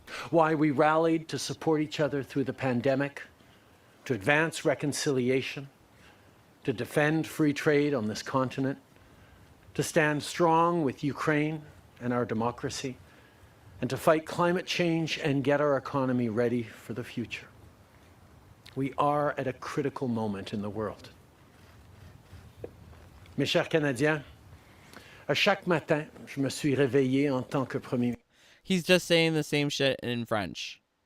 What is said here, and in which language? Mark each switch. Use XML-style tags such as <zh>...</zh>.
<en>Why we rallied to support each other through the pandemic, to advance reconciliation, to defend free trade on this continent, to stand strong with Ukraine and our democracy, and to fight climate change and get our economy ready for the future. We are at a critical moment in the world.</en> <fr>Mes chers Canadiens, à chaque matin, je me suis réveillé en tant que Premier ministre.</fr> <en>He's just saying the same shit in French.</en>